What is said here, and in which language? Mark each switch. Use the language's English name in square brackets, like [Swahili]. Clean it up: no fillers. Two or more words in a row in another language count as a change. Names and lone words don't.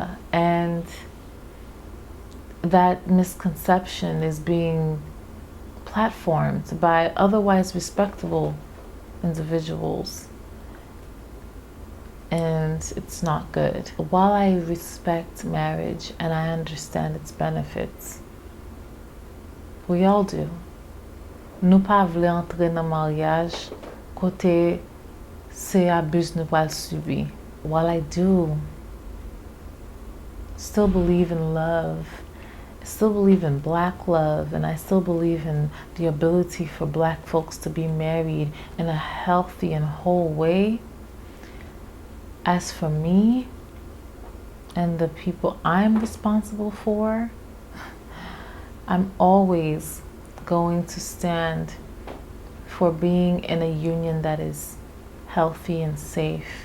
[English] And that misconception is being platformed by otherwise respectable individuals, and it's not good. While I respect marriage and I understand its benefits, we all do. [Haitian Creole] Nou pa vle entre nan mariage kote se abus nou pal subi. [English] While I do still believe in love, I still believe in Black love, and I still believe in the ability for Black folks to be married in a healthy and whole way, as for me and the people I'm responsible for, I'm always going to stand for being in a union that is healthy and safe.